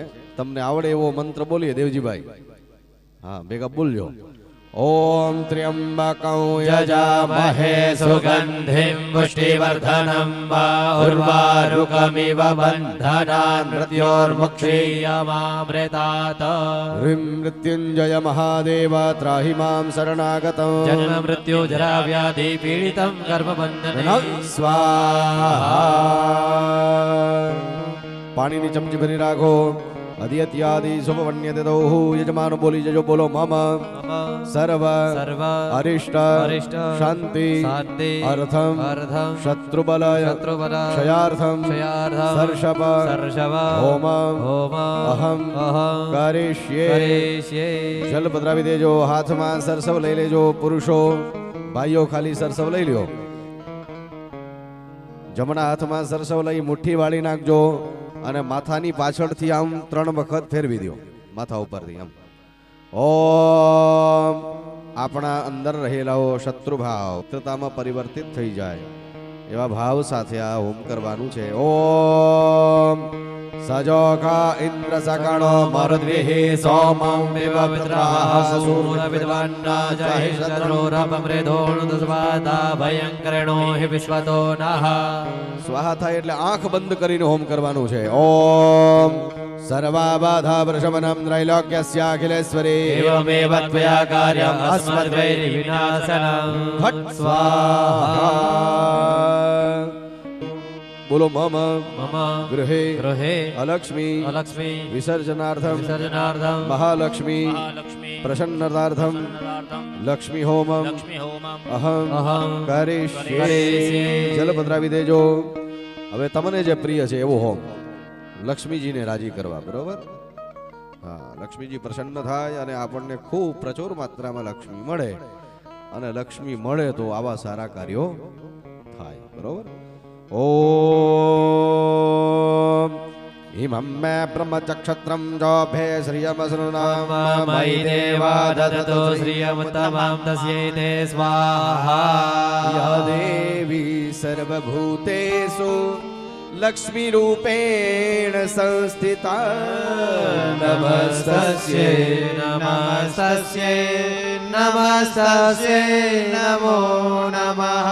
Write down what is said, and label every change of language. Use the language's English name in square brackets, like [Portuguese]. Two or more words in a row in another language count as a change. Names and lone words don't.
[Gujarati] તમને આવડે એવો મંત્ર બોલીએ દેવજીભાઈ. હા ભેગા બોલજો. [Sanskrit] ઓમ ત્ર્યંબકં यजामहे सुगन्धिं पुष्टिवर्धनं उर्वारुकमिव बन्धनान् मृत्योर्मुक्षीयमामृतात् હ્રીમ મૃત્યુંજય મહાદેવ ત્રાહિ મામ શરણાગતં. जन्म मृत्यु जरा व्याधि पीडितं कर्मबन्धने સ્વાહા. [Gujarati] પાણીની ચમચી ભરી રાખો. [Sanskrit] અદિત્યાદિ શુભપણ્યતિથો. [Gujarati] યજમાનો બોલી જજો. બોલો મમ [Sanskrit] मम સર્વ सर्व અરિષ્ટ અરિષ્ટ શાંતિ शान्ति અર્થમ अर्थं શત્રુબલય शत्रुबल ક્ષયાર્થમ क्षयार्थं સર્ષપ सर्षव હોમ होम અહમ अहं કરીષ્યે. करिष्ये. [Gujarati] જલ પધરાવી દેજો. હાથમાં સરસવ લઈ લેજો. પુરુષો ભાઈઓ ખાલી સરસવ લઈ લ્યો. જમણા હાથમાં સરસવ લઈ મુઠ્ઠી વાળી નાખજો અને માથાની પાછળથી આમ 3 વખત ફેરવી દો માથા ઉપરથી આમ. ઓમ આપણા અંદર રહેલા શત્રુભાવ મિત્રતામાં પરિવર્તિત થઈ જાય એવા ભાવ સાથે આ હોમ કરવાનું છે. [Sanskrit] ઓમ સજોખા ઇન્દ્ર સકણો મરુદ્વિઃ સોમં વિવ મિત્રાઃ સૂર विद्वान्ना जहि शत्रुरपमृदोणुदस्वाता भयङ्करणो हि विश्वतो नः. [Gujarati] સ્વાહા થાય એટલે આંખ બંધ કરીને હોમ કરવાનું છે. [Sanskrit] ઓમ સર્વાબાધા વૃષભનમ ત્રૈલોક્યસ્યાખિલેશ્વરી एवमेव त्वया कार्यम् अस्मद्वैरिविनाशनम्. ફટ સ્વાહા. બોલો મમ मम ગૃહે गृहे અલક્ષ્મી अलक्ष्मी વિસર્જનાર્થમ विसर्जनार्थं મહાલક્ષ્મી મહાલક્ષ્મી પ્રસન્નતાર્થમ પ્રસન્નાર્થમ લક્ષ્મી હોમમ લક્ષ્મી હોમમ અહમ अहं કરીષ્યે. કરીષ્યે. [Gujarati] જલ પધરાવી દેજો. હવે તમને જે પ્રિય છે એવો હોમ લક્ષ્મીજીને રાજી કરવા. બરોબર. હા લક્ષ્મીજી પ્રસન્ન થાય અને આપણને ખૂબ પ્રચુર માત્રામાં લક્ષ્મી મળે અને લક્ષ્મી મળે તો આવા સારા કાર્યો થાય. બરોબર. [Sanskrit] ઓમ ઇમં મે બ્રહ્મચક્ષત્રમ જોભે શ્રિયમસૃણામ मयि देवा ददतो श्रियमुत्तमां तस्यै स्वाहा. या देवी सर्वभूतेषु लक्ष्मीरूपेण संस्थिता नमस्तस्यै नमस्तस्यै नमस्तस्यै नमो नमः